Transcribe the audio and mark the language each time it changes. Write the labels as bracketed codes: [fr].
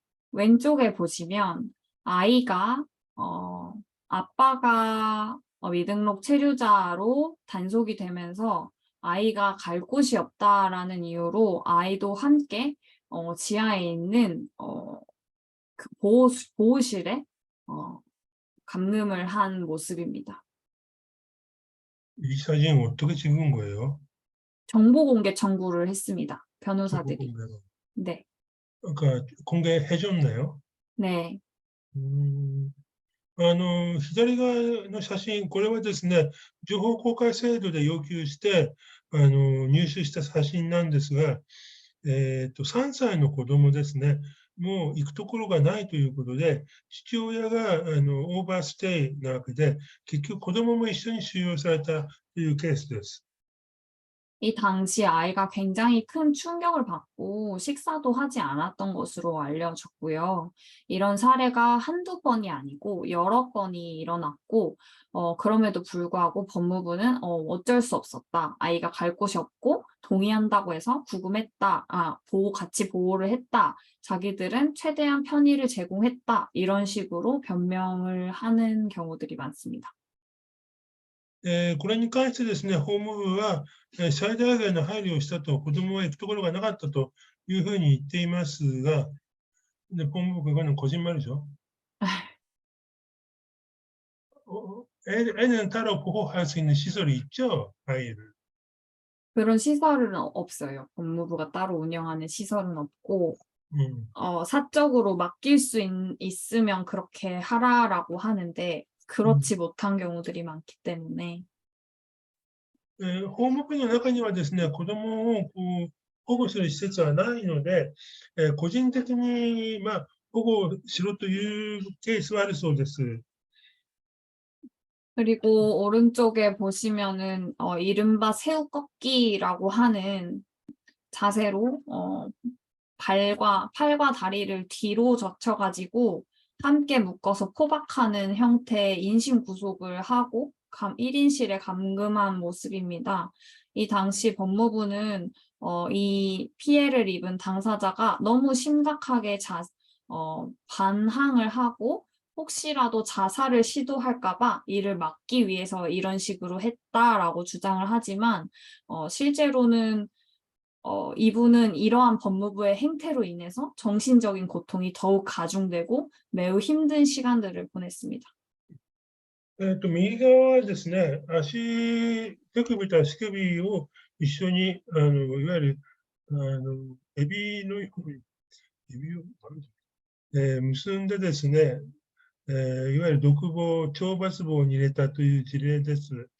[ko] 왼쪽에 보시면 아이가 아빠가 미등록 체류자로 단속이 되면서 아이가 갈 곳이 없다라는 이유로 아이도 함께 지하에 있는 그 보호실에 감금을 한 모습입니다. 이 사진을 어떻게 찍은 거예요? 정보 공개 청구를 했습니다. 변호사들이. 공개로. 네, 그러니까 공개해줬나요? 네. [ja] 左側の写真、これはですね、情報公開制度で要求して入手した写真なんですが、3歳の子供ですね、もう行くところがないということで、父親がオーバーステイなわけで、結局子供も一緒に収容されたというケースです。 [ko] 이 당시 아이가 굉장히 큰 충격을 받고 식사도 하지 않았던 것으로 알려졌고요. 이런 사례가 한두 번이 아니고 여러 건이 일어났고, 그럼에도 불구하고 법무부는 어쩔 수 없었다. 아이가 갈 곳이 없고 동의한다고 해서 구금했다. 같이 보호를 했다. 자기들은 최대한 편의를 제공했다. 이런 식으로 변명을 하는 경우들이 많습니다. [ja] これに関してですね、法務部は最大限の配慮をしたと、子どもは行くところがなかったというふうに言っていますが、法務部 [ko] 그거는 거짓말이죠. 애는 따로 보호할 수 있는 시설이 있죠, 아이를. 그런 시설은 없어요. 법무부가 따로 운영하는 시설은 없고, 사적으로 맡길 수 있으면 그렇게 하라라고 하는데, 그렇지 못한 경우들이 많기 때문에. [ja] 法務部の中にはですね、子どもを保護する施設はないので、個人的に保護しろというケースはあるそうです。 [ko] 그리고 오른쪽에 보시면은 이른바 새우 꺾기라고 하는 자세로 팔과 다리를 뒤로 젖혀가지고 함께 묶어서 포박하는 형태의 인신 구속을 하고 1인실에 감금한 모습입니다. 이 당시 법무부는 이 피해를 입은 당사자가 너무 심각하게 반항을 하고 혹시라도 자살을 시도할까 봐 이를 막기 위해서 이런 식으로 했다라고 주장을 하지만 실제로는 이분은 이러한 법무부의 행태로 인해서 정신적인 고통이 더욱 가중되고 매우 힘든 시간들을 보냈습니다. [ja] 右側はですね、手首と足首を一緒にいわゆるエビを結んでですね、いわゆる独房、懲罰房に入れたという事例です。